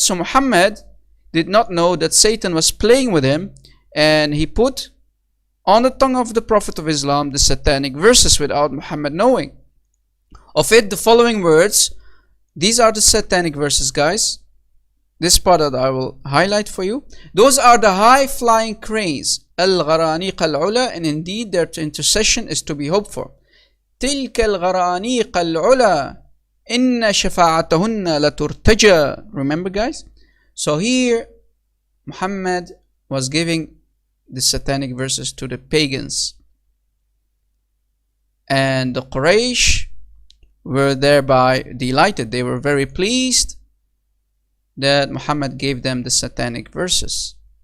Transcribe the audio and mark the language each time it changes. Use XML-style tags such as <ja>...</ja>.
<en>So Muhammad did not know that Satan was playing with him, and he put on the tongue of the Prophet of Islam the satanic verses without Muhammad knowing. Of it, the following words. These are the satanic verses, guys. This part that I will highlight for you. Those are the high-flying cranes,</en> <ar>al-gharaniq al-ula,</ar> <en>and indeed their intercession is to be hoped for.</en> <ar>تلك الغرانيق العلا إن شفاعتهن لترتجى.</ar> <en>Remember, guys? So here, Muhammad was giving the satanic verses to the pagans, and the Quraysh were thereby delighted. They were very pleased that Muhammad gave them the satanic verses.</en>